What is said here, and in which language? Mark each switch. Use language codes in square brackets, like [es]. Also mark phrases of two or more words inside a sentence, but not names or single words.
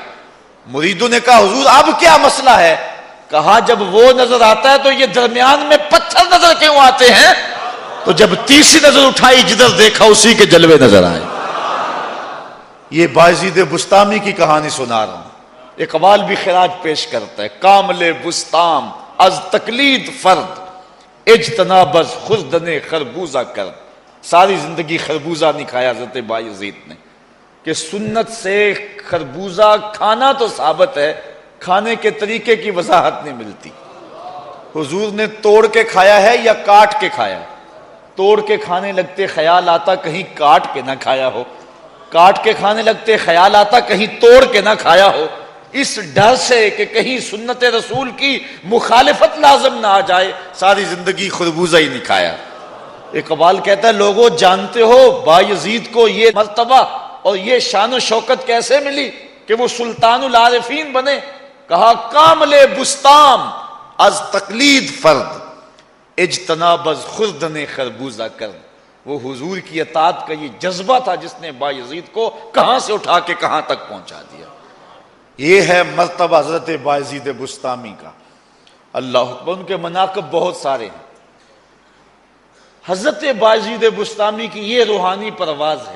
[ur] مریدوں نے کہا حضور اب کیا مسئلہ ہے؟ کہا جب وہ نظر آتا ہے تو یہ درمیان میں پتھر نظر کیوں آتے ہیں؟ تو جب تیسری نظر اٹھائی جدھر دیکھا اسی کے جلوے نظر آئے. یہ بایزید بسطامی کی کہانی سنا رہا ہوں. اقبال بھی خراج پیش کرتا ہے، [fa] کامل بسطام از تقلید فرد اجتناب از خوردن خربوزہ کرد. [ur] ساری زندگی خربوزہ نہیں کھایا حضرت بایزید نے کہ سنت سے خربوزہ کھانا تو ثابت ہے، کھانے کے طریقے کی وضاحت نہیں ملتی. حضور نے توڑ کے کھایا ہے یا کاٹ کے کھایا؟ توڑ کے کھانے لگتے خیال آتا کہیں کاٹ کے نہ کھایا ہو، کاٹ کے کھانے لگتے خیال آتا کہیں توڑ کے نہ کھایا ہو. اس ڈر سے کہ کہیں سنت رسول کی مخالفت لازم نہ آ جائے ساری زندگی خربوزہ ہی نہیں کھایا. اقبال کہتا ہے لوگوں جانتے ہو بایزید کو یہ مرتبہ اور یہ شان و شوکت کیسے ملی کہ وہ سلطان العارفین بنے؟ [fa] کہا کامل بسطام از تقلید فرد اجتناب از خوردن خربوزہ کرد. [ur] وہ حضور کی اطاعت کا یہ جذبہ تھا جس نے بایزید کو کہاں سے اٹھا کے کہاں تک پہنچا دیا. یہ ہے مرتبہ حضرت بایزید بسطامی کا. [ar] اللہ اکبر. [ur] ان کے مناقب بہت سارے ہیں. حضرت بایزید بسطامی کی یہ روحانی پرواز ہے.